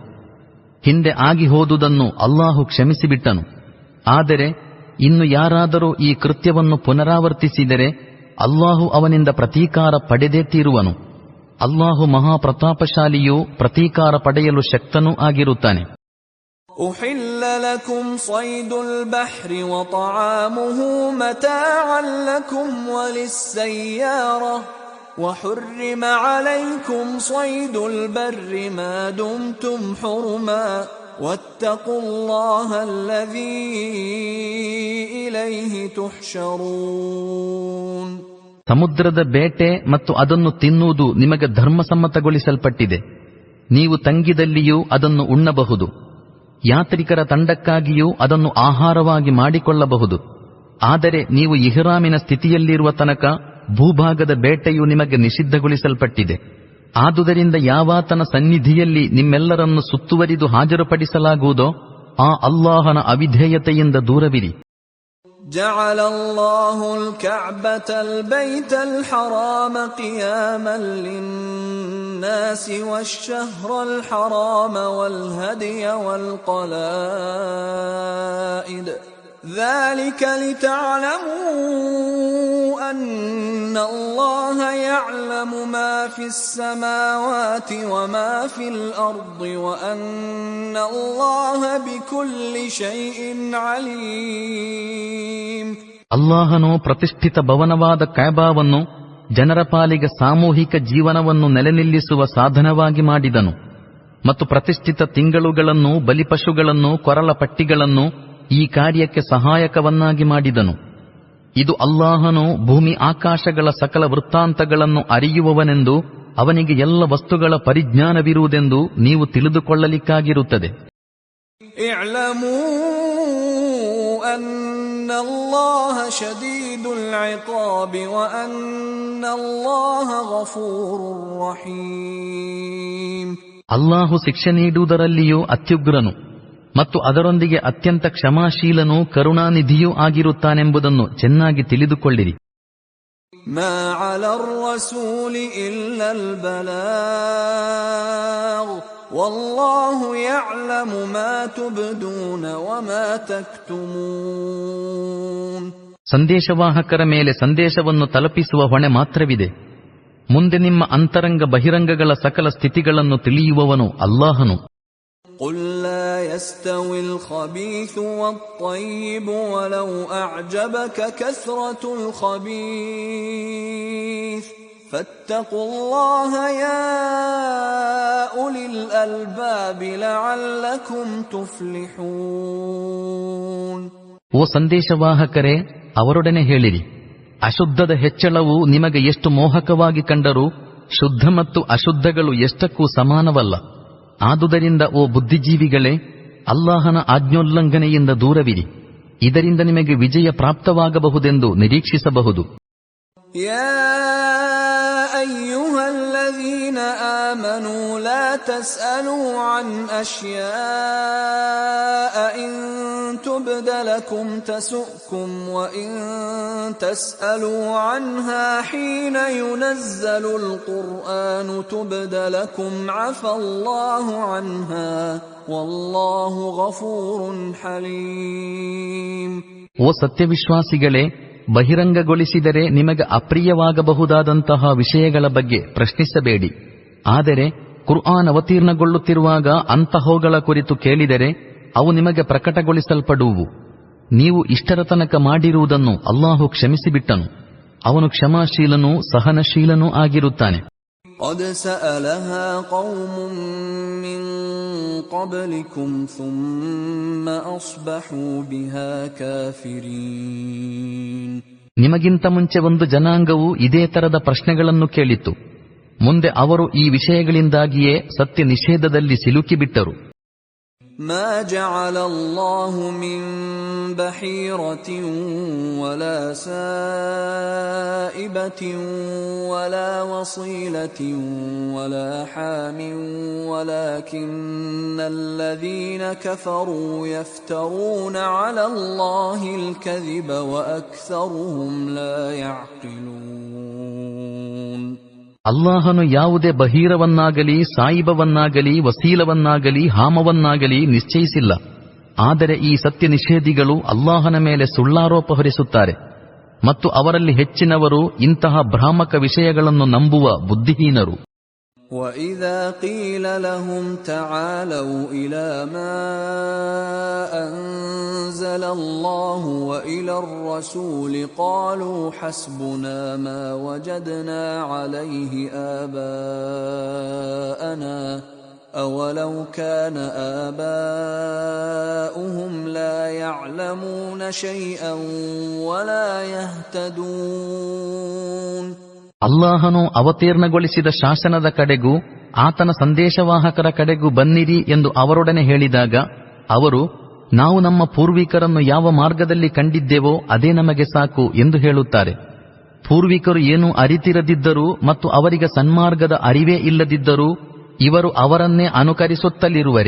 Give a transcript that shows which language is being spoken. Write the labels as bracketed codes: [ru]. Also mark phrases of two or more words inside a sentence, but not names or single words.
[kn] ಹಿಂದೆ ಆಗಿ ಹೋದುದನ್ನು ಅಲ್ಲಾಹು ಕ್ಷಮಿಸಿಬಿಟ್ಟನು. ಆದರೆ ಇನ್ನು ಯಾರಾದರೂ ಈ ಕೃತ್ಯವನ್ನು ಪುನರಾವರ್ತಿಸಿದರೆ ಅಲ್ಲಾಹು ಅವನಿಂದ ಪ್ರತೀಕಾರ ಪಡೆದೇ ತೀರುವನು. ಅಲ್ಲಾಹು ಮಹಾಪ್ರತಾಪಶಾಲಿಯೂ ಪ್ರತೀಕಾರ ಪಡೆಯಲು ಶಕ್ತನೂ ಆಗಿರುತ್ತಾನೆ. [ar] أحل لكم صيد البحر وطعامه متاعا لكم وللسيارة وحرم عليكم صيد البر ما دمتم حرما واتقوا الله الذي إليه تحشرون. [kn] ಸಮುದ್ರದ ಬೇಟೆ ಮತ್ತು ಅದನ್ನು ತಿನ್ನುವುದು ನಿಮಗೆ ಧರ್ಮಸಮ್ಮತಗೊಳಿಸಲ್ಪಟ್ಟಿದೆ. ನೀವು ತಂಗಿದಲ್ಲಿಯೂ ಅದನ್ನು ಉಣ್ಣಬಹುದು. ಯಾತ್ರಿಕರ ತಂಡಕ್ಕಾಗಿಯೂ ಅದನ್ನು ಆಹಾರವಾಗಿ ಮಾಡಿಕೊಳ್ಳಬಹುದು. ಆದರೆ ನೀವು ಇಹ್ರಾಮಿನ ಸ್ಥಿತಿಯಲ್ಲಿರುವ ತನಕ ಭೂಭಾಗದ ಬೇಟೆಯು ನಿಮಗೆ ನಿಷಿದ್ಧಗೊಳಿಸಲ್ಪಟ್ಟಿದೆ. ಆದುದರಿಂದ ಯಾವಾತನ ಸನ್ನಿಧಿಯಲ್ಲಿ ನಿಮ್ಮೆಲ್ಲರನ್ನು ಸುತ್ತುವರಿದು ಹಾಜರುಪಡಿಸಲಾಗುವುದೋ ಆ ಅಲ್ಲಾಹನ ಅವಿಧೇಯತೆಯಿಂದ ದೂರವಿರಿ. [ar] جعل الله الكعبة البيت الحرام قياما للناس والشهر الحرام والهدي والقلائد ذلك لتعلموا أن الله يعلم ما في السماوات وما في الأرض وأن الله بكل شيء عليم. [kn] ಅಲ್ಲಾಹನು ಪ್ರತಿಷ್ಠಿತ ಭವನವಾದ ಕಾಬಾವನ್ನು ಜನರ ಪಾಲಿಗೆ ಸಾಮೂಹಿಕ ಜೀವನವನ್ನು ನೆಲೆನಿಲ್ಲಿಸುವ ಸಾಧನವಾಗಿ ಮಾಡಿದನು ಮತ್ತು ಪ್ರತಿಷ್ಠಿತ ತಿಂಗಳುಗಳನ್ನು, ಬಲಿಪಶುಗಳನ್ನು, ಕೊರಳ ಪಟ್ಟಿಗಳನ್ನು ಈ ಕಾರ್ಯಕ್ಕೆ ಸಹಾಯಕವನ್ನಾಗಿ ಮಾಡಿದನು. ಇದು ಅಲ್ಲಾಹನು ಭೂಮಿ ಆಕಾಶಗಳ ಸಕಲ ವೃತ್ತಾಂತಗಳನ್ನು ಅರಿಯುವವನೆಂದು, ಅವನಿಗೆ ಎಲ್ಲ ವಸ್ತುಗಳ ಪರಿಜ್ಞಾನವಿರುವುದೆಂದು ನೀವು ತಿಳಿದುಕೊಳ್ಳಲಿಕ್ಕಾಗಿರುತ್ತದೆ. [ar] أن الله شديد العقاب وأن الله غفور رحيم. [kn] ಅಲ್ಲಾಹು ಶಿಕ್ಷೆ ನೀಡುವುದರಲ್ಲಿಯೂ ಅತ್ಯುಗ್ರನು ಮತ್ತು ಅದರೊಂದಿಗೆ ಅತ್ಯಂತ ಕ್ಷಮಾಶೀಲನೂ ಕರುಣಾನಿಧಿಯೂ ಆಗಿರುತ್ತಾನೆಂಬುದನ್ನು ಚೆನ್ನಾಗಿ ತಿಳಿದುಕೊಳ್ಳಿರಿ. [ar] ما على الرسول إلا البلاغ والله يعلم ما تبدون وما تكتمون. [kn] ಸಂದೇಶವಾಹಕರ ಮೇಲೆ ಸಂದೇಶವನ್ನು ತಲುಪಿಸುವ ಹೊಣೆ ಮಾತ್ರವಿದೆ. ಮುಂದೆ ನಿಮ್ಮ ಅಂತರಂಗ ಬಹಿರಂಗಗಳ ಸಕಲ ಸ್ಥಿತಿಗಳನ್ನು ತಿಳಿಯುವವನು ಅಲ್ಲಾಹನು. [ar] قل لا يستوي الخبيث والطيب ولو أعجبك كثرة الخبيث فاتقوا الله يا أولي الألباب لعلكم تفلحون. [kn] ಓ ಸಂದೇಶವಾಹಕರೇ, ಅವರೊಡನೆ ಹೇಳಿರಿ, ಅಶುದ್ಧದ ಹೆಚ್ಚಳವು ನಿಮಗೆ ಎಷ್ಟು ಮೋಹಕವಾಗಿ ಕಂಡರೂ ಶುದ್ಧ ಮತ್ತು ಅಶುದ್ಧಗಳು ಎಷ್ಟಕ್ಕೂ ಸಮಾನವಲ್ಲ. ಆದುದರಿಂದ ಓ ಬುದ್ಧಿಜೀವಿಗಳೇ, ಅಲ್ಲಾಹನ ಆಜ್ಞೋಲ್ಲಂಘನೆಯಿಂದ ದೂರವಿರಿ. ಇದರಿಂದ ನಿಮಗೆ ವಿಜಯ ಪ್ರಾಪ್ತವಾಗಬಹುದೆಂದು ನಿರೀಕ್ಷಿಸಬಹುದು. [ar] ಯಾ الذين آمنوا لا تسألوا عن أشياء إن تبد لكم تسؤكم وإن تسألوا عنها حين ينزل القرآن تبد لكم عفى الله عنها والله غفور حليم. [kn] ಓ ಸತ್ಯವಿಶ್ವಾಸಿಗಳೇ, ಬಹಿರಂಗಗೊಳಿಸಿದರೆ ನಿಮಗೆ ಅಪ್ರಿಯವಾಗಬಹುದಾದಂತಹ ವಿಷಯಗಳ ಬಗ್ಗೆ ಪ್ರಶ್ನಿಸಬೇಡಿ. ಆದರೆ ಕುರ್ಆನ್ ಅವತೀರ್ಣಗೊಳ್ಳುತ್ತಿರುವಾಗ ಅಂತಹವುಗಳ ಕುರಿತು ಕೇಳಿದರೆ ಅವು ನಿಮಗೆ ಪ್ರಕಟಗೊಳಿಸಲ್ಪಡುವು. ನೀವು ಇಷ್ಟರ ತನಕ ಮಾಡಿರುವುದನ್ನು ಅಲ್ಲಾಹು ಕ್ಷಮಿಸಿಬಿಟ್ಟನು. ಅವನು ಕ್ಷಮಾಶೀಲನೂ ಸಹನಶೀಲನೂ ಆಗಿರುತ್ತಾನೆ. [ar] قد سألها قوم من قبلكم ثم أصبحوا بها كافرين. [kn] ನಿಮಗಿಂತ ಮುಂಚೆ ಒಂದು ಜನಾಂಗವು ಇದೇ ತರದ ಪ್ರಶ್ನೆಗಳನ್ನು ಕೇಳಿತು. ಮುಂದೆ ಅವರು ಈ ವಿಷಯಗಳಿಂದಾಗಿಯೇ ಸತ್ಯ ನಿಷೇಧದಲ್ಲಿ ಸಿಲುಕಿಬಿಟ್ಟರು. [ar] ما جعل الله من بحيرة ولا سائبة ولا وصيلة ولا حام ولكن الذين كفروا يفترون على الله الكذب وأكثرهم لا يعقلون. [kn] ಅಲ್ಲಾಹನು ಯಾವುದೇ ಬಹೀರವನ್ನಾಗಲಿ ಸಾಯಿಬವನ್ನಾಗಲಿ ವಸೀಲವನ್ನಾಗಲಿ ಹಾಮವನ್ನಾಗಲಿ ನಿಶ್ಚಯಿಸಿಲ್ಲ. ಆದರೆ ಈ ಸತ್ಯ ನಿಷೇಧಿಗಳು ಅಲ್ಲಾಹನ ಮೇಲೆ ಸುಳ್ಳಾರೋಪ ಹೊರಿಸುತ್ತಾರೆ ಮತ್ತು ಅವರಲ್ಲಿ ಹೆಚ್ಚಿನವರು ಇಂತಹ ಭ್ರಾಮಕ ವಿಷಯಗಳನ್ನು ನಂಬುವ ಬುದ್ಧಿಹೀನರು. [ar] وَإِذَا قِيلَ لَهُمْ تَعَالَوْا إِلَى مَا أَنزَلَ اللَّهُ وَإِلَى الرَّسُولِ قَالُوا حَسْبُنَا مَا وَجَدْنَا عَلَيْهِ آبَاءَنَا أَوَلَوْ كَانَ آبَاؤُهُمْ لَا يَعْلَمُونَ شَيْئًا وَلَا يَهْتَدُونَ. [kn] ಅಲ್ಲಾಹನು ಅವತೀರ್ಣಗೊಳಿಸಿದ ಶಾಸನದ ಕಡೆಗೂ ಆತನ ಸಂದೇಶವಾಹಕರ ಕಡೆಗೂ ಬನ್ನಿರಿ ಎಂದು ಅವರೊಡನೆ ಹೇಳಿದಾಗ ಅವರು, ನಾವು ನಮ್ಮ ಪೂರ್ವಿಕರನ್ನು ಯಾವ ಮಾರ್ಗದಲ್ಲಿ ಕಂಡಿದ್ದೇವೋ ಅದೇ ನಮಗೆ ಸಾಕು ಎಂದು ಹೇಳುತ್ತಾರೆ. ಪೂರ್ವಿಕರು ಏನೂ ಅರಿತಿರದಿದ್ದರೂ ಮತ್ತು ಅವರಿಗೆ ಸನ್ಮಾರ್ಗದ ಅರಿವೇ ಇಲ್ಲದಿದ್ದರೂ ಇವರು ಅವರನ್ನೇ ಅನುಕರಿಸುತ್ತಲಿರುವರೇ?